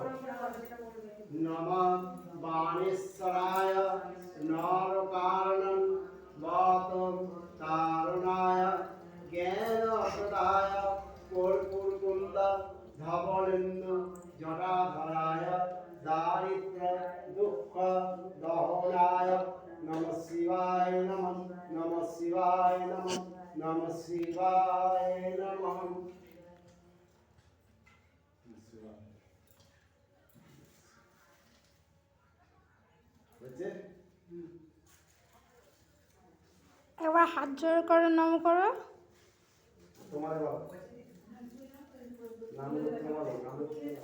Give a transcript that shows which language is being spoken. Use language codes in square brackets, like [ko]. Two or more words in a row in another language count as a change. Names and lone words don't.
[sa] নমঃ বাণেশ্বরায় নরকারণং বাতং তারণায় জ্ঞানপ্রদায় কর্পূরকুন্দ ধবলেন্দু জটাধরায় দারিদ্র দুঃখ দহনায় নমঃ শিবায় নমঃ, নমঃ শিবায় নমঃ, নমঃ শিবায় নমঃ। [bn] হয়েছে? একবার হাত জোড় করো, নাম করো। তোমার বলো, নাম করতে বলো, নাম করতে বলো।